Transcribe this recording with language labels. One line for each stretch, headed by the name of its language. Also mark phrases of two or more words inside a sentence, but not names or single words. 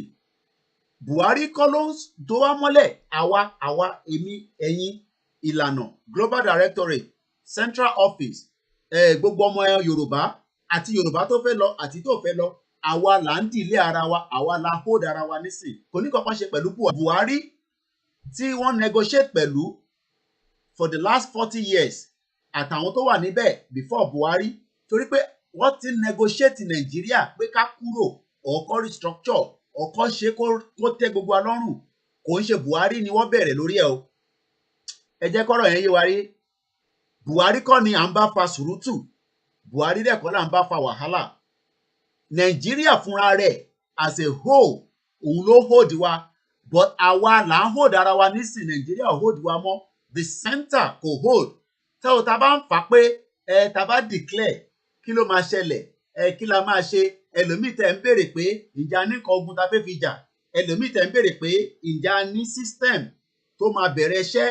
Yoruba: Buhari kọ́ ló ń tó wá mọ́lẹ̀, àwa èmi ẹ̀yin ìlànà Global Directorate Central Office gbogbo ọmọ Yorùbá àti Yorùbá tó fẹ́ lọ àti tó fẹ́ lọ, àwa là ń dìlé ara wa, àwa la hold ara wa nísìn. Kò ní kankan ṣe pẹ̀lú Buhari tí wọ́n negotiate pẹ̀lú
English: for the last 40 years
Yoruba: àtàwọn tó wà níbẹ̀ before Buhari, torí pé wọ́n ti negotiate Nàìjíríà pé ká kúrò ọ̀kọ́ restructure ọ̀kọ́ ṣe kó tẹ́ gbogbo wa lọ́rùn. Kò ń ṣe Buhari ni wọ́n bẹ̀rẹ̀ lórí ẹ̀ o. Ẹ jẹ́ kọ́rọ̀ yẹn yé wa rí. Buhari kọ́ ni à ń bá fa sùrùtù, Buhari dẹ̀ kọ́ là ń bá fa wàhálà. Nàìjíríà fúnra rẹ̀
English: as a whole
Yoruba: òun ló hold wa, but àwa là ń hold ara wa nísìn. Nàìjíríà ò hold wa mọ́,
English: the center
Yoruba: kò hold. Tẹ́ o ta bá ń fà pé ta bá declare kí ló máa ṣẹlẹ̀, kí la máa ṣe. Ẹlòmíì tẹ̀ ń béèrè pé ìjà nìkan ogun ta fẹ́ fi jà, ẹlòmíì tẹ̀ ń béèrè pé ìjà ní system tó máa bẹ̀rẹ̀ iṣẹ́.